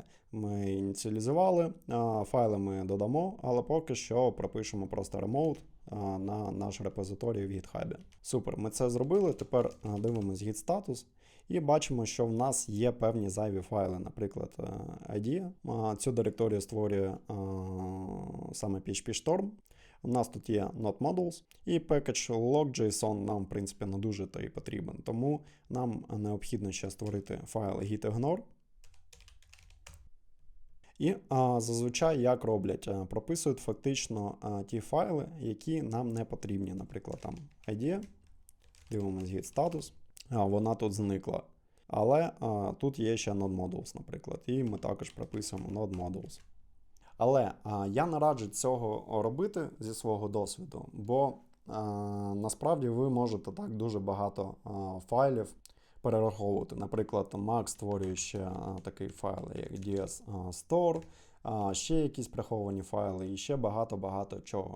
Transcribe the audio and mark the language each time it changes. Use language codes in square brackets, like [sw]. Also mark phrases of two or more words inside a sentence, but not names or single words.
[uk] Ми ініціалізували, файли ми додамо, але поки що пропишемо просто remote на наш репозиторій в GitHub. Супер, ми це зробили, тепер дивимось git статус і бачимо, що в нас є певні зайві файли, наприклад, IDEA. Цю директорію створює саме PHP Storm. У нас тут є node.modules і [en] package log.json [uk] нам, в принципі, не дуже то і потрібен. Тому нам необхідно ще створити файл gitignore. І зазвичай як роблять? Прописують фактично ті файли, які нам не потрібні. Наприклад, там IDEA, дивимось [en] git status, [uk] вона тут зникла. Але тут є ще node.modules, наприклад, і ми також прописуємо node.modules. Але я не раджу цього робити зі свого досвіду, бо насправді ви можете так дуже багато файлів перераховувати. Наприклад, Mac створює ще такий файл, як DS Store, ще якісь приховані файли і ще багато-багато чого.